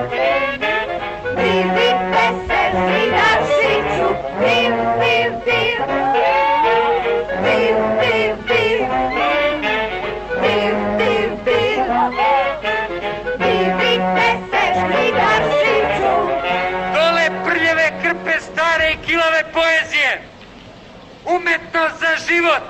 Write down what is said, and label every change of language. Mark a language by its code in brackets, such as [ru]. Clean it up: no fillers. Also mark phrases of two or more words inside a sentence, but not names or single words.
[sr] Divite se Žnideršiću. Div, div, div. Div, div, div. Div, div, div. Divite se Žnideršiću. Dole prljave krpe stare i kilave poezije. Umetnost za život.